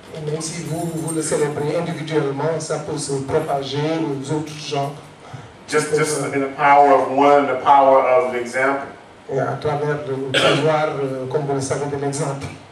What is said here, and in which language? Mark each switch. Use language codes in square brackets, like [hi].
[fr] Et même si vous le célébrez individuellement, ça peut se propager aux autres gens. [en] Just in the power of one, the power of the example. [fr] Et à travers le pouvoir, comme vous le savez, de l'exemple.